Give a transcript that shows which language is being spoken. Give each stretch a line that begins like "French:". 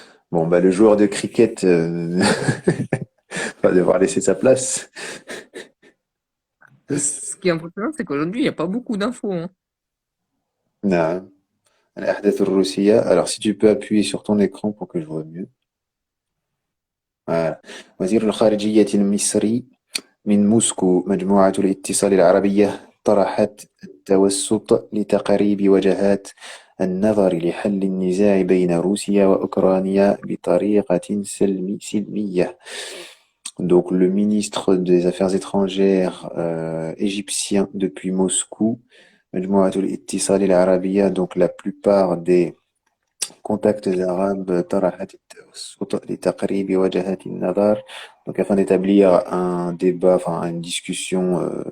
French: Bon, bah, le joueur de cricket va devoir laisser sa place. Ce qui est impressionnant, c'est qu'aujourd'hui, il n'y a pas beaucoup d'infos, hein.
Arabic: نعم. الأحداث الروسية.
French: Alors, si tu peux appuyer sur ton écran pour que je vois mieux. Voilà.
Arabic: وزير الخارجية المصري من موسكو مجموعة الاتصال العربية طرحت التوسط لتقريب وجهات النظر لحل النزاع بين روسيا وأوكرانيا بطريقة سلمية.
French: Donc le ministre des Affaires étrangères égyptien depuis Moscou,
Arabic: مجموعة الاتصال العربية,
French: donc la plupart des contacts arabes
Arabic: طرحت التوسط لتقريب وجهات النظر,
French: donc afin d'établir un débat, enfin une discussion